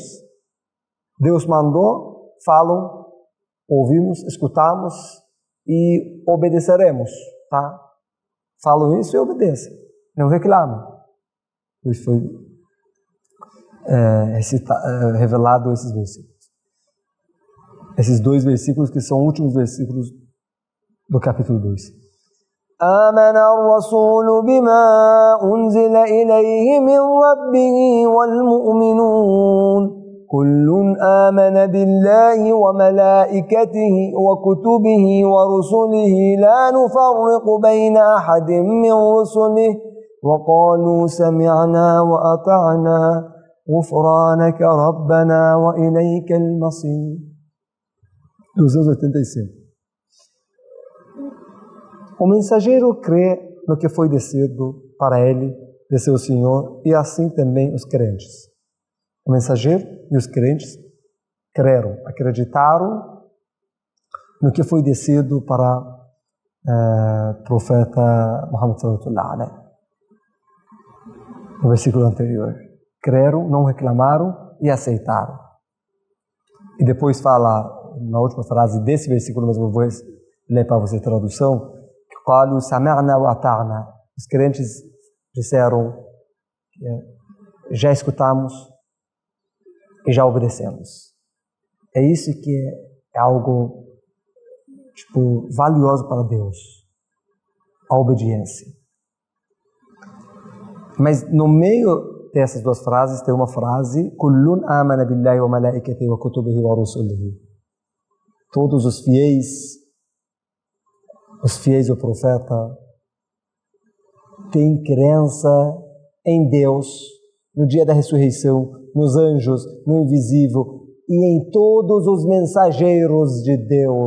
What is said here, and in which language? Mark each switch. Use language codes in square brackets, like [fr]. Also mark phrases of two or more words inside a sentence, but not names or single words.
[pt] Deus mandou, falam, ouvimos, escutamos e obedeceremos, tá? Falam isso e obedecem, não reclamam. Isso foi revelado esses versículos. Esses dois versículos que são os últimos versículos do capítulo 2. [ar] آمن الرسول بما أنزل إليه من ربه والمؤمنون كل آمن بالله وملائكته وكتبه ورسله لا نفرق بين أحد من رسله وقالوا سمعنا وأطعنا غفرانك ربنا وإليك المصير. 285. [pt] O mensageiro crê no que foi descido para ele, de seu Senhor, e assim também os crentes. O mensageiro e os crentes creram, acreditaram no que foi descido para o profeta Muhammad [ar] صلى الله عليه وسلم. [pt] No versículo anterior. Creram, não reclamaram e aceitaram. E depois fala, na última frase desse versículo, mas eu vou ler para você a tradução, [ar] قالوا سمعنا وأطعنا. [pt] Os crentes disseram, já escutamos e já obedecemos. É isso que é algo valioso para Deus, a obediência. Mas no meio dessas duas frases tem uma frase, [ar] كُلٌّ آمَنَ بِاللَّهِ وَمَلَائِكَتِهِ وَكُتُبِهِ وَرُسُلِهِ. [pt] Todos os fiéis do profeta tem crença em Deus, no dia da ressurreição, nos anjos, no invisível e em todos os mensageiros de Deus.